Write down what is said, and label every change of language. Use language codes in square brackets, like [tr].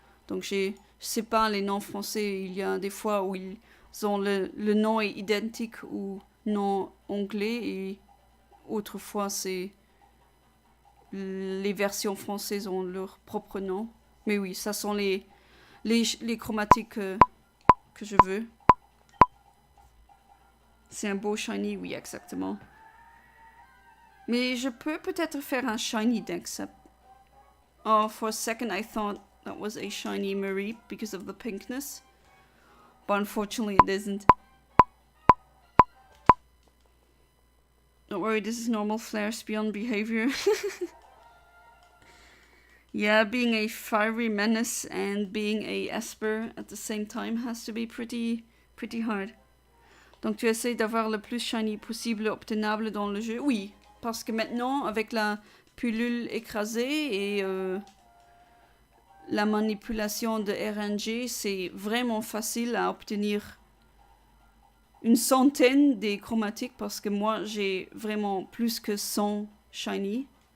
[fr] Donc je sais pas les noms français, il y a des fois où ils ont le nom est identique ou nom anglais et autrefois c'est les versions françaises ont leur propre nom. Mais oui, ça sont les chromatiques que je veux. C'est un beau shiny, oui, exactement. Mais je peux peut-être faire un shiny Dex. [en] Oh, for a second I thought that was a shiny Mareep because of the pinkness. But unfortunately it isn't. Don't worry, this is normal Flare Speon behavior. Yeah, being a fiery menace and being a Esper at the same time has to be pretty hard. [fr] Donc tu essaies d'avoir le plus shiny possible obtenable dans le jeu? Oui, parce que maintenant, avec la pilule écrasée et la manipulation de RNG, c'est vraiment facile à obtenir une centaine des chromatiques parce que moi, j'ai vraiment plus que 100 shiny.